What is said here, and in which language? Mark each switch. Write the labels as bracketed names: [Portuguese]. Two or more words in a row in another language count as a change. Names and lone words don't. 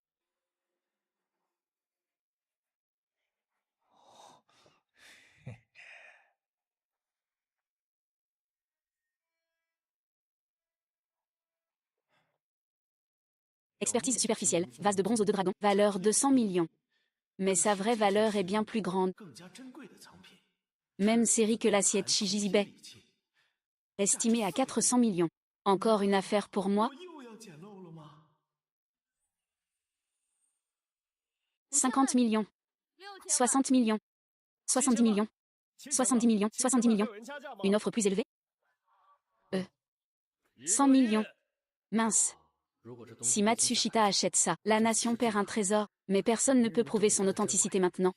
[French] Expertise superficielle, vase de bronze aux 2 dragons, valeur 200 millions. Mais sa vraie valeur est bien plus grande. [Chinese] 更加珍贵的藏品， [French] Même série que l'assiette Shijizibei, estimée à 400 millions. Encore une affaire pour moi? [Chinese] 我又要捡漏了吗？ [French] 50 millions, 60 millions, 70 millions, 70 millions, 70 millions. Une offre plus élevée? 100 millions. Mince. Si Matsushita achète ça, la nation perd un trésor, mais personne ne peut prouver son authenticité maintenant.